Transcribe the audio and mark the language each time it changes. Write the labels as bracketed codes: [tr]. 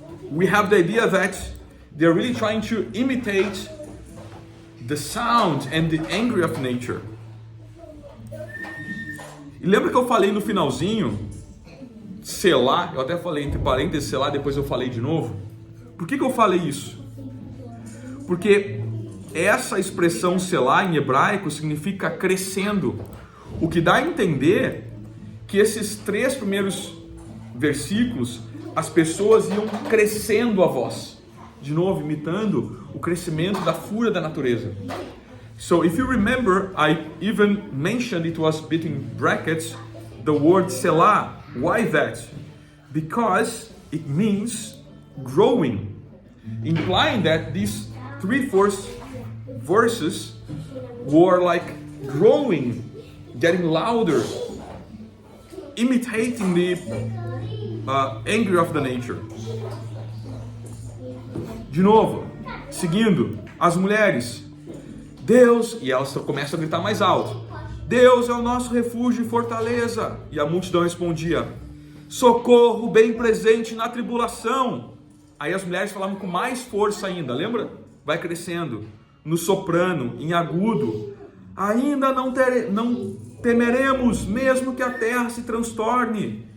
[en] We have the idea that they're really trying to imitate the sound and the anger of nature. [pt] E lembra que eu falei no finalzinho, Selá, eu até falei entre parênteses Selá, depois eu falei de novo. Por que eu falei isso? Porque essa expressão Selá em hebraico significa crescendo, o que dá a entender que esses 3 primeiros versículos, as pessoas iam crescendo a voz, de novo imitando o crescimento da fúria da natureza. [en] So if you remember, I even mentioned, it was between brackets, the word Selah. Why that? Because it means growing, implying that these 3 verses were like growing, getting louder, imitating the anger of the nature. [pt] De novo, seguindo, as mulheres, Deus, e elas começam a gritar mais alto, Deus é o nosso refúgio e fortaleza. E a multidão respondia, socorro bem presente na tribulação. Aí as mulheres falavam com mais força ainda, lembra? Vai crescendo, no soprano, em agudo, ainda não temeremos, mesmo que a terra se transtorne.